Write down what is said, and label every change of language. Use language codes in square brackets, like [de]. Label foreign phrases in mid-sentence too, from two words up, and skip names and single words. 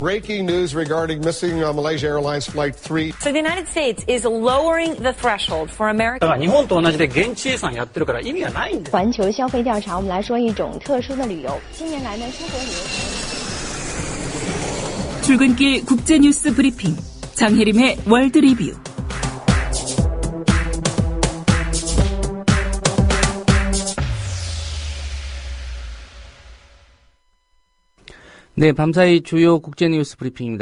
[en] breaking news regarding missing Malaysia Airlines Flight 3. So the United States is lowering the threshold for American. [ja] 日本と同じで現地遺産やってるから意味がないんです。 [zh] 环球消费调查，我们来说一种特殊的旅游。近年来呢，出国旅游。 [ko] 출근길 국제뉴스 브리핑 장혜림의 월드 리뷰. 네, 밤사이 주요 국제뉴스 브리핑입니다.